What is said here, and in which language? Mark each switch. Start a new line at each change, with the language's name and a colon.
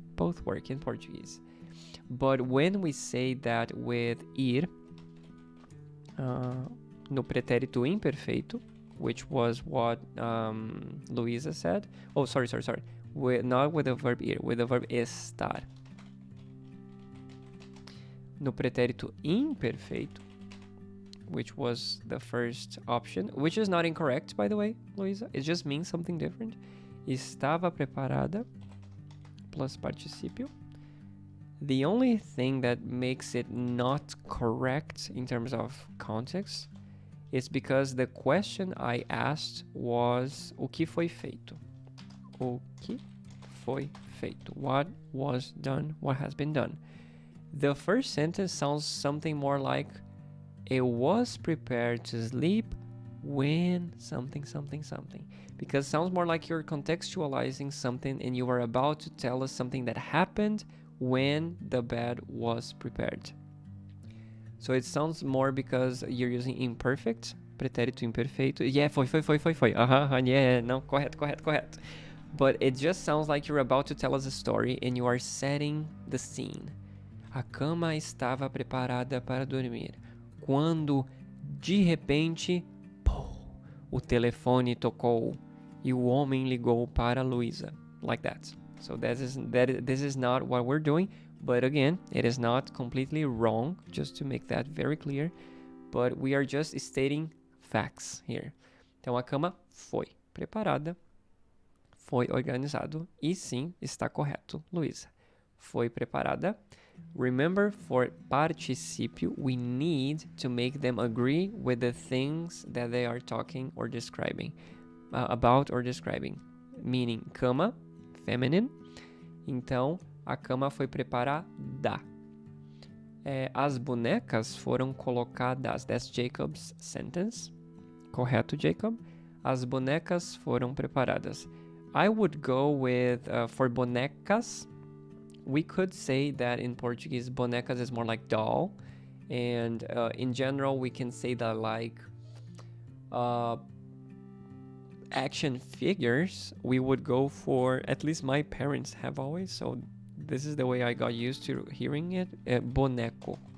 English: Both work in Portuguese. But when we say that with ir, no pretérito imperfeito, which was what Luísa said. Oh, sorry. Not with the verb ir, with the verb estar. No pretérito imperfeito, which was the first option, which is not incorrect, by the way, Luísa. It just means something different.
Portuguese: Estava preparada plus particípio.
English: The only thing that makes it not correct in terms of context is because the question I asked was
Portuguese: o que foi feito? O que foi feito?
English: What was done? What has been done? The first sentence sounds something more like it was prepared to sleep when something. Because it sounds more like you're contextualizing something and you are about to tell us something that happened when the bed was prepared. So it sounds more because you're using imperfect, pretérito imperfeito. Yeah, foi. Yeah,
Portuguese: não, correto.
English: But it just sounds like you're about to tell us a story and you are setting the scene.
Portuguese: A cama estava preparada para dormir. Quando, de repente, o telefone tocou e o homem ligou para Luísa.
English: Like that. So this is not what we're doing, but again, it is not completely wrong, just to make that very clear, but we are just stating facts here.
Portuguese: Então a cama foi preparada, foi organizado e sim, está correto, Luísa. Foi preparada.
English: Remember, for particípio, we need to make them agree with the things that they are talking or describing, about or describing, meaning cama, feminine.
Portuguese: Então, a cama foi preparada. As bonecas foram colocadas.
English: That's Jacob's sentence.
Portuguese: Correto, Jacob? As bonecas foram preparadas.
English: I would go with, for bonecas, we could say that in Portuguese, bonecas is more like doll. And in general, we can say that like action figures, we would go for, at least my parents have always, so this is the way I got used to hearing it, boneco.